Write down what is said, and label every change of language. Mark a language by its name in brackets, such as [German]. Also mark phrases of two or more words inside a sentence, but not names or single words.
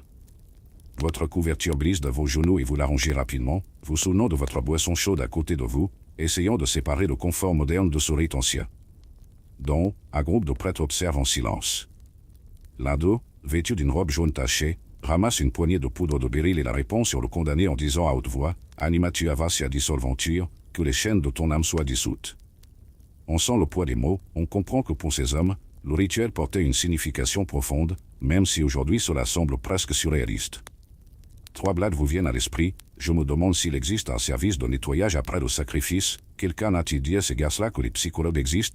[French] Votre couverture glisse de vos genoux et vous l'arrangez rapidement, vous souvenant de votre boisson chaude à côté de vous, essayant de séparer le confort moderne de ce rite ancien. Donc, un groupe de prêtres observe en silence. L'un d'eux, vêtu d'une robe jaune tachée, ramasse une poignée de poudre de béryl et la répand sur le condamné en disant à haute voix « [Latin] Anima tua sia dissolventur, [French] que les chaînes de ton âme soient dissoutes ». On sent le poids des mots, on comprend que pour ces hommes, le rituel portait une signification profonde, même si aujourd'hui cela semble presque surréaliste. 3 blagues vous viennent à l'esprit, je me demande s'il existe un service de nettoyage après le sacrifice, quelqu'un a-t-il dit à ces gars-là que les psychologues existent?